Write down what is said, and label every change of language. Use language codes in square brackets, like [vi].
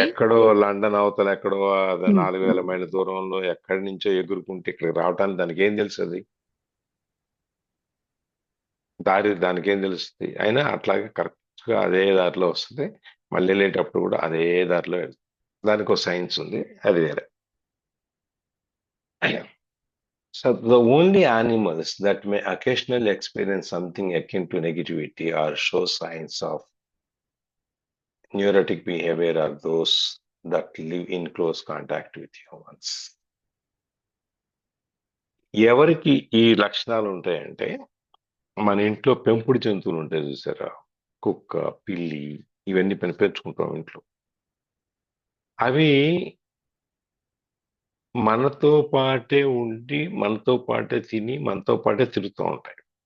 [te] ఎక్కడో లండన్ అవతల ఎక్కడో 4000 మైళ్ళ దూరంలో ఎక్కడి నుంచో ఎగురుకుంటే ఇక్కడికి రావటానికి దానికి ఏం తెలుస్తుంది? దానికి ఏం తెలుస్తుంది? అయినా అట్లాగే కరెక్ట్ గా అదే దారిలో వస్తుంది. మళ్ళీ వెళ్ళేటప్పుడు కూడా అదే దారిలో వెళ్తుంది. దానికి ఒక సైన్స్ ఉంది, అది వేరే. [en] So the only animals that may occasionally experience something akin to negativity or show signs of neurotic behavior are those that live in close contact with humans. [te] ఎవరికి ఈ లక్షణాలు ఉంటాయంటే మన ఇంట్లో పెంపుడు జంతువులు ఉంటాయి చూసారా, కుక్క, పిల్లి, ఇవన్నీ పెంచుకుంటాం ఇంట్లో. అవి మనతో పాటే ఉండి మనతో పాటే తిని మనతో పాటే తిరుగుతూ ఉంటాయి.